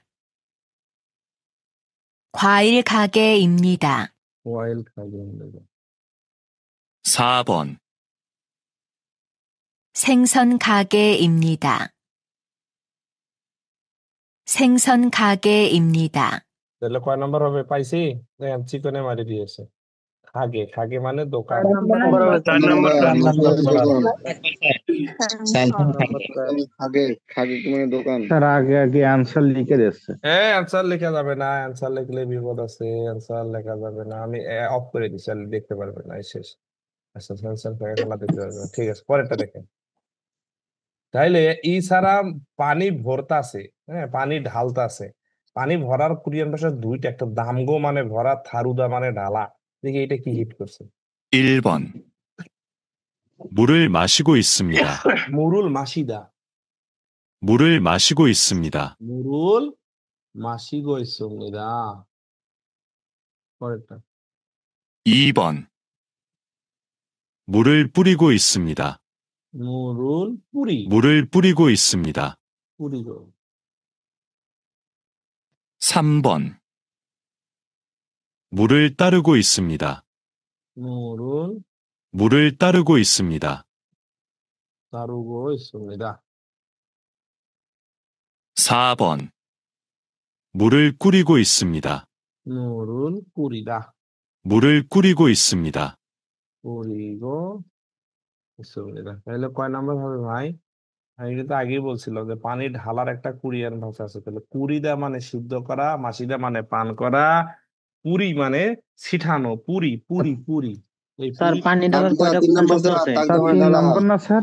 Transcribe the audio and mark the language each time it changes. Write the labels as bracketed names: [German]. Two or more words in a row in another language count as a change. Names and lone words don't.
[Korean] 과일 가게입니다. 오일 가게 4번, 생선 가게입니다. 생선 가게입니다. [Bangla] তাহলে কয় নাম্বার হবে পাইছি দেখেন চিকনে মারি দিয়েছে [Korean] 가게 가게 [Bangla] মানে দোকান 4 নাম্বার আগে খাগে মানে দোকান স্যার আগে আগে आंसर লিখে দিচ্ছে অ্যানসার লেখা যাবে না অ্যানসার লিখলে বিপদ আছে অ্যানসার লেখা যাবে না আমি অফ করে দিচ্ছি আর দেখতে পারবেন না এই শেষ আচ্ছা অ্যানসার খেলা দেখতে পারবেন না। ঠিক আছে পরেরটা দেখেন তাইলে ই ছাড়া পানি ভরতাছে হ্যাঁ পানি ঢালতাছে পানি ভরার কোরিয়ান ভাষায় দুইটা একটা দামগো মানে ভরা থারুদা মানে ঢালা দেখি এটা কি হিট করছে [Korean] 1번, 물을 마시고 있습니다. 물을 마시다 물을 마시고 있습니다. মুরুল 마시고 있습니다 পরেরটা 2번, 물을 뿌리고 있습니다. 물을 뿌리 물을 뿌리고 있습니다. পুরি고 3번, 물을 따르고 있습니다. মুরুল 물을 따르고 있습니다. 따르고 있습니다 4번, 물을 끓이고 있습니다. 물을 뿌리다 물을 끓이고 있습니다. 뿌리고 있습니다 [Bangla] তাহলে কয় নাম্বার হবে ভাই আমি কিন্তু আগেই বলছিলাম যে পানি ঢালার একটা কোরিয়ান ভাষা আছে তাহলে কুরিদা মানে সিদ্ধ করা মাসিদা মানে পান করা পুরি মানে ছিটানো [Korean] 뿌리 뿌리 뿌리 [Bangla] এই স্যার পুরি পানি ঢালার কয়টা কোন শব্দ আছে? স্যার 3 নম্বর না স্যার?